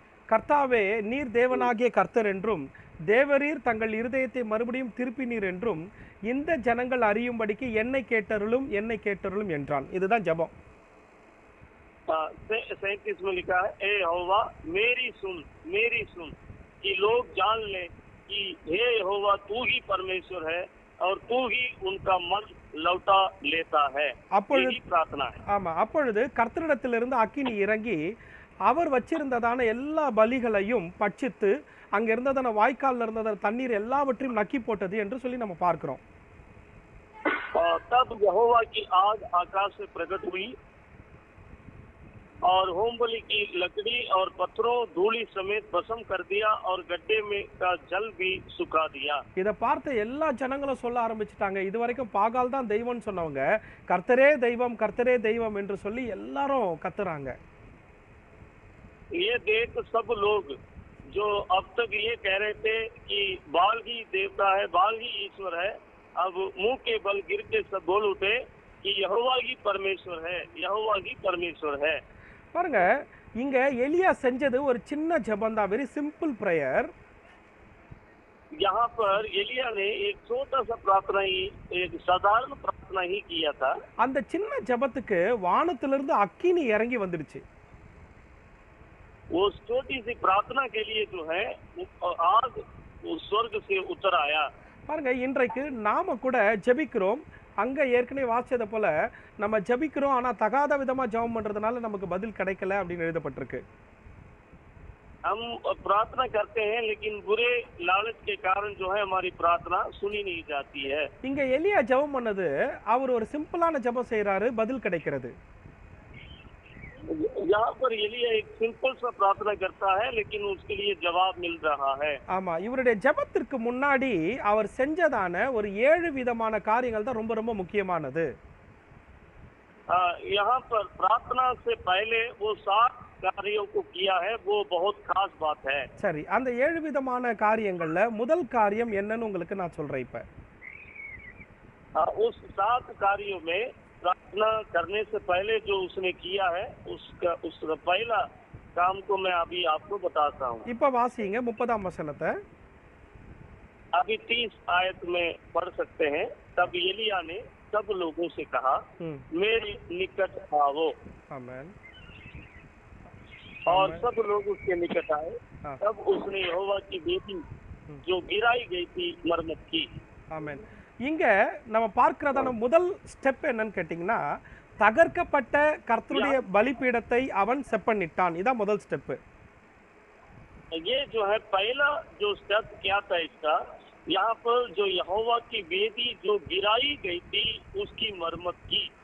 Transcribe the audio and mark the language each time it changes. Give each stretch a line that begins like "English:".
Tamil: கர்த்தாவே, நீர் தேவனாகிய கர்த்தர் என்றும் தேவரீர் தங்கள் இருதயத்தை மறுபடியும் திருப்பினீர் என்றும் இந்த ஜனங்கள் அறியும்படிக்கு என்னை கேட்டருளும் என்றான். இதுதான் ஜெபம்.
Hindi: 37 में लिखा है ए यहोवा मेरी सुन कि लोग जान ले कि हे यहोवा तू ही परमेश्वर है और तू ही उनका मन लौटा लेता है.
Tamil: அப்பொழுது
Hindi: प्रार्थना है.
Tamil: ஆமா, அப்பொழுது கர்த்தரிடத்திலிருந்து அக்கினி இறங்கி அவர் வச்சிருந்ததான எல்லா பலிகளையும் பட்சித்து அங்க இருந்ததான வாய்க்கால்ல இருந்ததான தண்ணீர் எல்லாவற்றையும் நக்கி போட்டது என்று சொல்லி நம்ம பார்க்கிறோம்.
Hindi: तब यहोवा की आग आकाश से प्रकट हुई और होम बलि की लकड़ी और पत्थरों धूली समेत भस्म कर दिया और गड्ढे में का जल भी सुखा दिया.
Tamil: இத பார்த்த எல்லா ஜனங்களும் சொல்ல ஆரம்பிச்சிட்டாங்க. இதுவரைக்கும் பாகால் தான் தெய்வம்னு சொன்னவங்க கர்த்தரே தெய்வம் என்று சொல்லி எல்லாரும் கத்துறாங்க.
Hindi: ये देख सब लोग जो अब तक ये कह रहे थे कि बाल ही देवता है, बाल ही ईश्वर है, अब मुंह के बल गिर के सब बोल उठे कि यहोवा ही परमेश्वर है.
Tamil: பாருங்க, இங்க எலியா செஞ்சது ஒரு சின்ன ஜெபம் தான்,
English: Very simple prayer.
Hindi: यहाँ पर एलिया ने एक छोटा सा प्रार्थना ही, एक साधारण प्रार्थना ही किया था.
Tamil: அந்த சின்ன ஜெபத்துக்கு வானத்திலிருந்து அக்கினி இறங்கி வந்துடுச்சு.
Hindi: वो छोटी सी प्रार्थना के लिए जो है आग स्वर्ग से उतर आया.
Tamil: பாருங்க, இன்றைக்கு நாம கூட ஜெபிக்கிறோம். அங்க ஏற்கனவே வாசிச்சத போல நம்ம ஜெபிக்கிறோம், ஆனா தகாத விதமா ஜெபம் பண்றதுனால நமக்கு பதில் கிடைக்கல அப்படின்னு எழுதப்பட்டிருக்கு.
Hindi: हम प्रार्थना करते हैं लेकिन बुरे लालच के कारण जो है हमारी प्रार्थना सुनी नहीं जाती है.
Tamil: இங்க எலியா ஜெபம் பண்ணது, அவர் ஒரு சிம்பிளான ஜெபம் செய்யறாரு, பதில் கிடைக்கிறது.
Hindi: यहाँ पर एलिया एक सिंपल सा प्रार्थना करता है, लेकिन उसके लिए जवाब मिल रहा है।
Tamil: ஆமா, இவருடைய ஜெபத்திற்கு முன்னாடி அவர் செஞ்சதான ஒரு 7 விதமான காரியங்கள் தான் ரொம்ப ரொம்ப முக்கியமானது.
Hindi: यहाँ पर प्रार्थना से पहले वो 7 कार्यों को किया है, वो बहुत खास बात है।
Tamil: சரி, அந்த 7 விதமான காரியங்கள்ல முதல் காரியம் என்னன்னு உங்களுக்கு நான் சொல்றேன் இப்ப.
Hindi: उस 7 कार्यों में प्रार्थना करने से पहले जो उसने किया है, उसका पहला काम को मैं अभी आपको बताता हूँ।
Tamil: இப்ப வாசிங்க 30ஆம் வசனத்தை.
Hindi: अभी 30 आयत में पढ़ सकते हैं। तब एलिया ने सब लोगों से कहा, मेरे निकट आओ। आमीन। और सब लोग उसके निकट आए। तब उसने यहोवा की बेटी जो गिराई गई थी मरम्मत की।
Tamil: ஆமென். இங்க நம்ம பார்க்கிறதான முதல் ஸ்டெப் என்னன்னு கேட்டிங்கன்னா, தகர்க்கப்பட்ட கர்த்தருடைய பலிபீடத்தை அவன் செப்பனிட்டான். இதான் முதல் ஸ்டெப்.
Hindi: ये जो है पहला जो स्टेप क्या था इसका, यहाँ पर जो यहोवा की वेदी जो गिराई गई थी उसकी मरम्मत की।